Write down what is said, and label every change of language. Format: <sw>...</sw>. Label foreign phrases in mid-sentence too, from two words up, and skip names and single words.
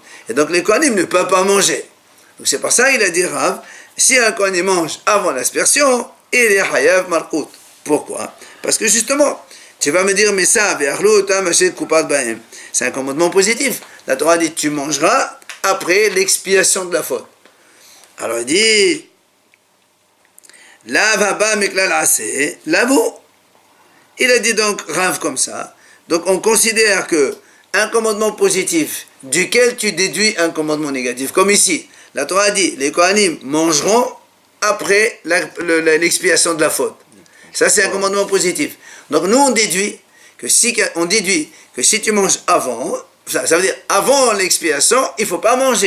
<fr>Et donc les Kohanim ne peuvent pas manger. Donc c'est pour ça qu'il a dit Rav, si un Kohen mange avant l'aspersion, il est</fr> <he>חייב מלקות.</he> <fr>Pourquoi? Parce que justement, tu vas me dire, mais ça, c'est un commandement positif. La Torah dit, tu mangeras après l'expiation de la faute. Alors il dit,</fr> <he>לאו הבא מכלל עשה, לאו.</he> <fr>Il a dit donc Rav comme ça. Donc on considère que un commandement positif duquel tu déduis un commandement négatif, comme ici, la Torah dit, les Kohanim mangeront après l'expiation de la faute. Ça c'est un commandement positif. Donc nous on déduit que si tu manges avant, ça veut dire avant l'expiation, il ne faut pas manger.</fr>